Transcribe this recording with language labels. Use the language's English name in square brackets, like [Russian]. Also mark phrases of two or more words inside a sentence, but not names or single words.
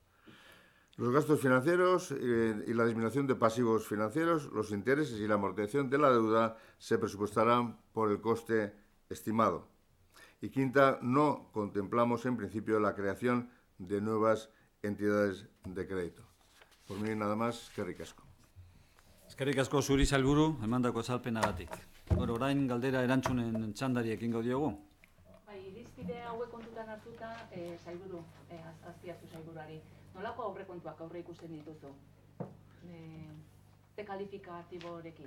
[Spanish] Los gastos financieros y la disminución de pasivos financieros, los intereses y la amortización de la deuda se presupuestarán por el coste estimado. Y quinta, no contemplamos en principio la creación de nuevas entidades de crédito. Por mí nada más, [Basque] eskerrik asko. Eskerrik asko zuri sailburu, emandako azalpenagatik. Orain galdera erantzunen txandari ekingo diogu. Irizpide hauek kontutan hartuta, sailburu, azpiazu sailburuari, nolako aurrekontuak aurre ikusten dituzu? Ze kalifikatiborekin?